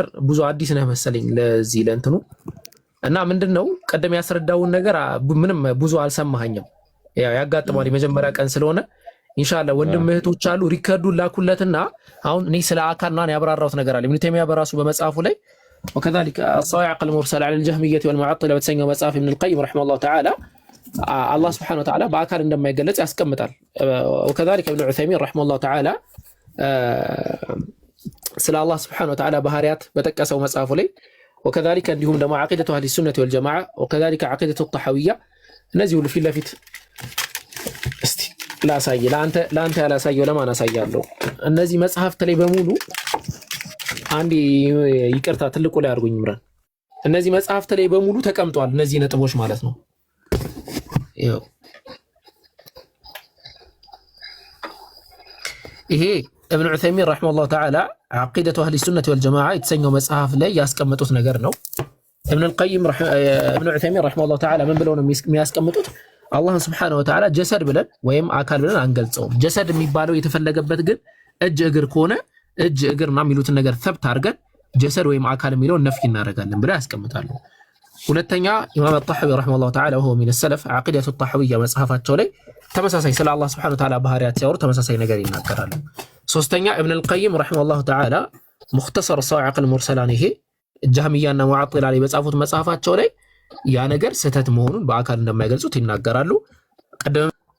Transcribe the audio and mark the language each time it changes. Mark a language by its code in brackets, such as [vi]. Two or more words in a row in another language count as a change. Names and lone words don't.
[am] ብዙ አዲስ ነህ መሰለኝ ለዚህ ለእንትኑ እና ምንድነው ቀደም ያስረዳውን ነገር ምንም ብዙ አልሰማኸኝም። ያው ያጋጥማል የመጀመሪያ ቀን ስለሆነ ኢንሻአላህ ወንድም እህቶች አሉ ሪከርዱን ላኩለትና አሁን እኔ ስለ አካልና ያብራራሁት ነገር አለ ኢብኑ ተይሚያ በራሱ በመጽሐፉ ላይ [ar] وكذلك الصواعق المرسله على الجهميه والمعطله [am] በተሰኘው መጽሐፍ ኢብኑ [ar] القيم رحمه الله تعالى [am] አላህ [ar] سبحانه وتعالى [am] በአካል እንደማይገለጽ ያስቀምጣል። [ar] وكذلك ابن عثيمين رحمه الله تعالى [am] ስለ አላህ [ar] سبحانه وتعالى [am] ባህሪያት በተቀሰው መጽሐፉ ላይ وكذلك እንዲሁም ደግሞ [ar] عقيدة اهل السنه والجماعه وكذلك عقيدة الطحاويه [am] እነዚህ ሁሉ ፊት ለፊት እስቲ ላሳይ ለአንተ ያላሳየው ለማን አሳያለሁ? እነዚህ መጽሐፍት ላይ በሙሉ አንዴ ይቅርታ ትልቁ ላይ አድርጉኝ ምራን። እነዚህ መጽሐፍት ላይ በሙሉ ተቀምጧል እነዚህ ነጥቦች ማለት ነው። ይሄው ይሄ [ar] ابن عثيمين رحمه الله تعالى عقيدة أهل السنة والجماعة [am] የተሰኘው መጽሐፍ ላይ ያስቀመጡት ነገር ነው። [ar] ابن عثيمين رحمه الله تعالى [am] ምን ብለው ነው የሚያስቀምጡት? አላህን [ar] سبحانه وتعالى [am] ጀሰድ ብለን ወይም አካል ብለን አንገልጸውም። ጀሰድ የሚባለው የተፈለገበት ግን እጅ እግር ከሆነ እጅ እግርና የሚሉትን ነገር ሰብት አድርገን ጀሰድ ወይም አካል የሚለውን ነፍይ እናደርጋለን ብለው ያስቀምጣሉ። ሁለተኛ ኢማም አጣሐዊ [ar] رحمه الله تعالى وهو من سلف [am] ዓቂደቱ ጣሐዊያ መጽሐፋቸው ላይ ተመሳሳይ ስለ አላህ [ar] سبحانه وتعالى [am] ባህሪያት ሲያወሩ ተመሳሳይ ነገር ይናገራሉ። ሶስተኛ ኢብኑ አልቀይም [ar] رحمه الله تعالى [am] ሙኽተሰር ሰዋዒቅ አልሙርሰላን ይሄ ጀህሚያና ሙዓጢላ ላይ በጻፉት መጽሐፋቸው ላይ ያ ነገር ስህተት መሆኑን በአካል እንደማይገልጹት ይናገራሉ። ቀደም